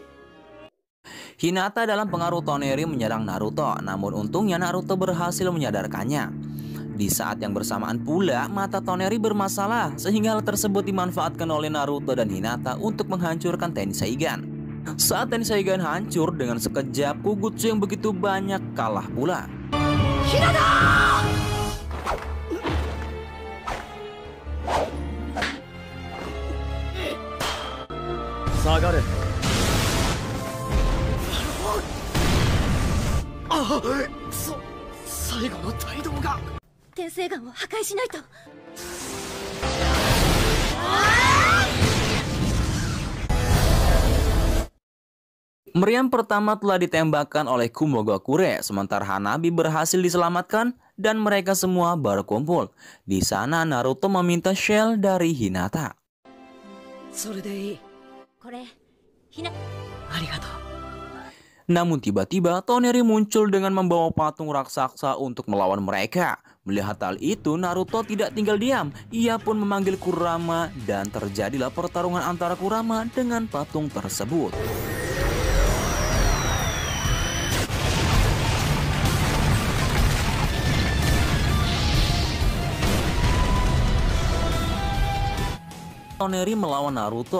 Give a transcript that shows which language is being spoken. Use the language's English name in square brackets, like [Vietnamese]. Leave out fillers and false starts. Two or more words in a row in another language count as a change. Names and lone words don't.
[Indonesian] Hinata dalam pengaruh Toneri menyerang Naruto, namun untungnya Naruto berhasil menyadarkannya. Di saat yang bersamaan pula, mata Toneri bermasalah, sehingga hal tersebut dimanfaatkan oleh Naruto dan Hinata untuk menghancurkan Tenseigan. Saat Tenseigan hancur dengan sekejap, Kugutsu yang begitu banyak kalah pula. Hinata! [Japanese] Sagare. 最後の帯同が天聖眼を破壊しないと。 [Indonesian] Meriam pertama telah ditembakkan oleh Kumogakure, sementara Hanabi berhasil diselamatkan dan mereka semua berkumpul. Di sana Naruto meminta shell dari Hinata. [Japanese] それでいい。これ、ひな。ありがとう。 [Indonesian] Namun tiba-tiba Toneri muncul dengan membawa patung raksasa untuk melawan mereka. Melihat hal itu, Naruto tidak tinggal diam. Ia pun memanggil Kurama dan terjadilah pertarungan antara Kurama dengan patung tersebut. Toneri melawan Naruto.